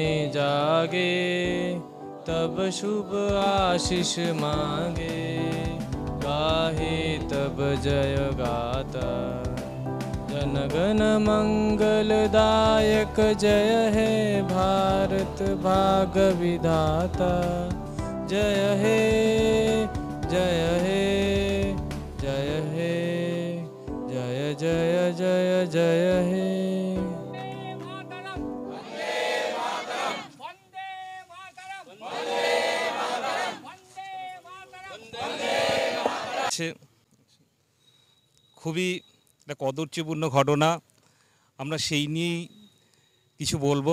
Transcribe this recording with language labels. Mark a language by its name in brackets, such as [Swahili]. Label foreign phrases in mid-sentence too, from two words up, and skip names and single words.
[Bangla] জাগে তব শুভ আশীষ মাগে গাহে তব জয় গাথা জনগণ মঙ্গলদায়ক জয় হে ভারত ভাগ্য বিধাতা জয় হে জয় হে জয় হে জয় জয় জয় জয় হে। খুবই একটা কদর্যপূর্ণ ঘটনা, আমরা সেই নিয়েই কিছু বলবো।